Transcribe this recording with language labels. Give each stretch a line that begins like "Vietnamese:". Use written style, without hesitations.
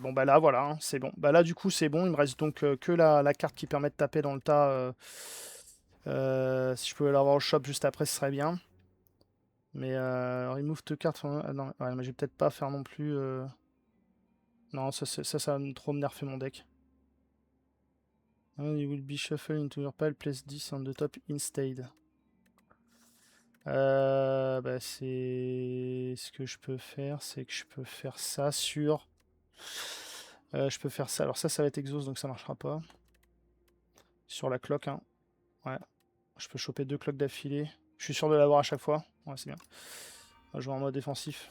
French: Bon, bah là, voilà, hein, c'est bon. Bah là, du coup, c'est bon. Il me reste donc que la carte qui permet de taper dans le tas. Si je pouvais l'avoir au shop juste après, ce serait bien. Mais
English: remove the card.
French: Non, ouais, mais je vais peut-être pas faire non plus. Non, ça va trop me nerfer mon deck.
English: You will be shuffled into your pile, place 10 on the top instead.
French: Bah c'est... Ce que je peux faire, c'est que je peux faire ça sur... je peux faire ça. Alors ça va être exhaust, donc ça marchera pas. Sur la cloque, hein. Ouais. Je peux choper 2 cloques d'affilée. Je suis sûr de l'avoir à chaque fois. Ouais, c'est bien. On va jouer en mode défensif.